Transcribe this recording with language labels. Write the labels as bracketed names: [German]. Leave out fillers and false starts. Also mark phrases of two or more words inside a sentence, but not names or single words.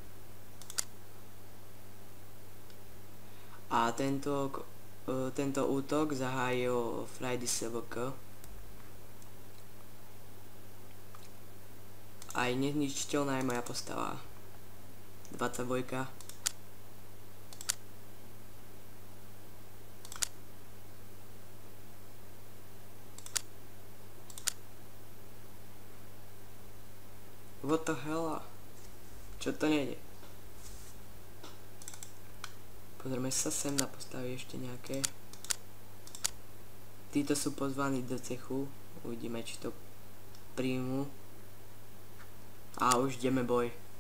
[Slovak] A tento útok zahájil Friday SVK. Aj nezničiteľná je moja postava. 22. [English] What the hell? [Slovak] Čo to nejde? Pozrieme sa sem na postavy ešte nejaké. Títo sú pozvaní do cechu. Uvidíme, či to príjmu. A už ideme boj.